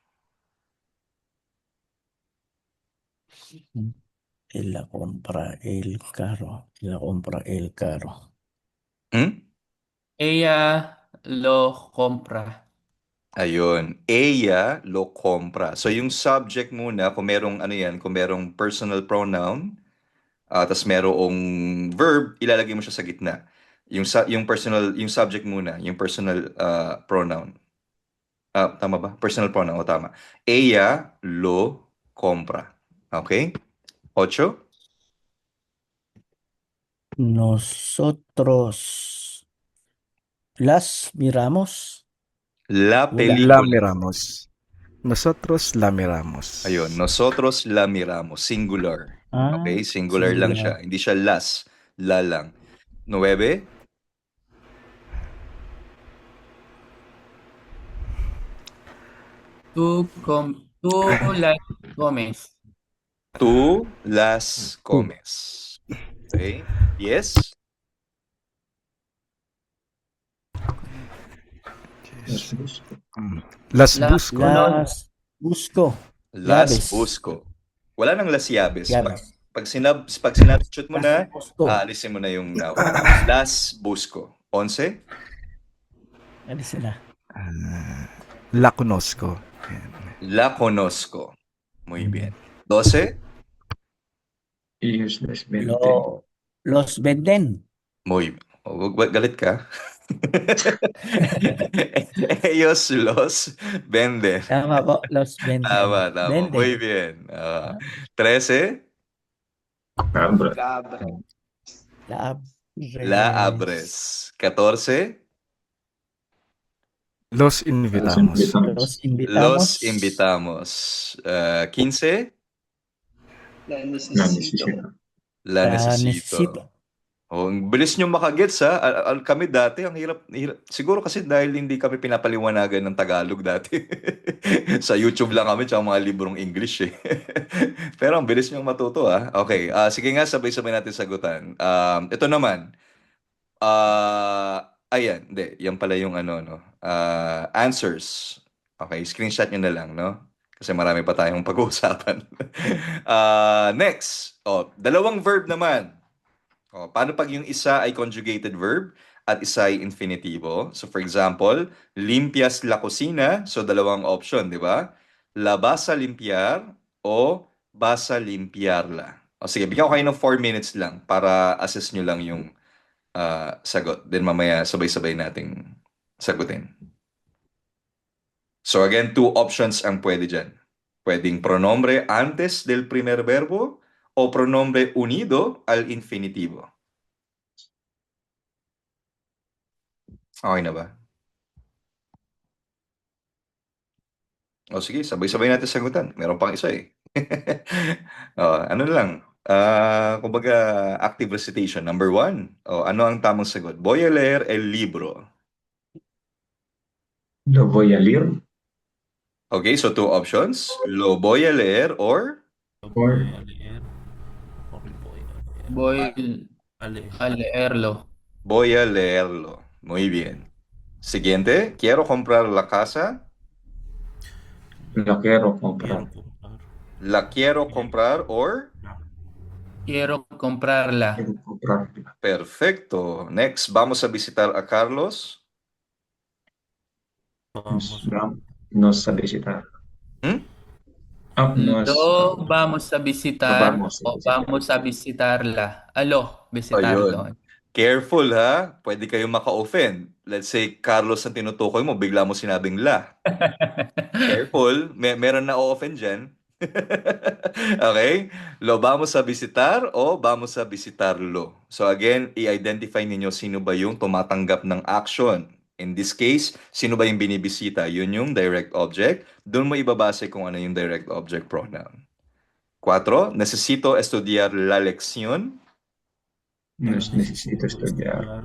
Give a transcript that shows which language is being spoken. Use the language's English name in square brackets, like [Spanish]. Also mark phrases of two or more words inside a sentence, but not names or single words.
[Spanish] Él la compra el carro. La compra el carro. ¿Mm? Ella lo compra. Ayun, ella lo compra. [Filipino] So yung subject muna, kung merong ano yan, kung merong [English] personal pronoun, [Filipino] tapos merong verb, ilalagay mo siya sa gitna. Yung personal, yung subject muna, yung [English] personal pronoun. [Filipino] Tama ba? [English] Personal pronoun, [Filipino] o tama. [Spanish] Ella lo compra. Okay? Ocho. Nosotros las miramos. La [Filipino] Wala. [Spanish] La película. miramos. Nosotros la miramos. Ayun, nosotros la miramos. [Filipino] Singular. Ah, Okay? Singular lang siya. Hindi siya las. La lang. [Spanish] Nueve. Tú las comes. Tú las comes. Okay? Yes. Las busco. Las La- busco. las busco. Las Llaves. busco. [Filipino] Wala nang [Spanish] las llaves. Llaves. [Filipino] Pag sinabstitute mo na, [Spanish] Las busco. [Filipino] alisin mo na yung noun. [Spanish] Las busco. [Filipino] 11. Ano sila? [Spanish] La conozco. La conozco. Muy bien. 12. Ellos les venden. Los venden. [Filipino] Muy galit ka. [Spanish] Ellos los venden. [Filipino] Tama po, [Spanish] los venden. [Filipino] Tama. [Spanish] Venden. Muy bien. 13. Abra. La abres. 14. Los invitamos. Los invitamos. Los invitamos. 15. La necesito. La necesito. necesito. [Filipino] Oh, ang bilis nyo makagets ha. Kami dati, ang hirap. Siguro kasi dahil hindi kami pinapaliwanagan ng Tagalog dati. Sa YouTube lang kami, tsaka mga librong English eh. Pero ang bilis nyo matuto ha. Okay, sige nga, sabay-sabay natin sagutan. Ito naman. Ayan, hindi. Yan pala yung ano, no? Answers. Okay, screenshot nyo na lang, no? Kasi marami pa tayong pag-uusapan. Next. Dalawang verb naman. Paano pag yung isa ay [English] conjugated verb [Filipino] at isa ay infinitivo? [English] So for example, [Spanish] limpias la cocina. [Filipino] So dalawang option, di ba? [Spanish] La vas a limpiar o vas a limpiarla. [Filipino] Sige, bigyan ko kayo ng 4 minutes lang para assess nyo lang yung sagot. Then mamaya sabay-sabay nating sagutin. So again, 2 options ang pwede dyan. [Spanish] Pwedeng pronombre antes del primer verbo o pronombre unido al infinitivo. [Filipino] Okay na ba? Sige, sabay-sabay natin sagutan. Meron pang isa eh. Ano lang, Kumbaga, [English] active recitation. [Filipino] Number 1. Ano ang tamang sagot? [Spanish] Voy a leer el libro. Lo voy a leer. [English] Okay, so 2 options. [Spanish] Lo voy a leer or Or Voy a leerlo. voy a leerlo. Muy bien. Siguiente. Quiero comprar la casa. lo quiero comprar. La quiero comprar or Quiero comprarla. Quiero comprarla. perfecto. Next, vamos a visitar a Carlos. Nos a visitar. Hmm? Lo vamos a visitar Lo vamos a o visitar. vamos a visitarla. Visitarlo. [Filipino] Ayun. Careful ha. Pwede kayong maka-offend. [English] Let's say, [Filipino] Carlos ang tinutukoy mo, bigla mo sinabing la. Careful. Meron na o-offend dyan. Okay? [Spanish] Lo vamos a visitar o vamos a visitarlo. [Filipino] So again, i-identify ninyo sino ba yung tumatanggap ng action. [English] In this case, [Filipino] sino ba yung binibisita? Yun yung [English] direct object. [Filipino] Doon mo ibabase kung ano yung [English] direct object pronoun. [Filipino] 4. [Spanish] Necesito estudiar la lección. Necesito estudiar.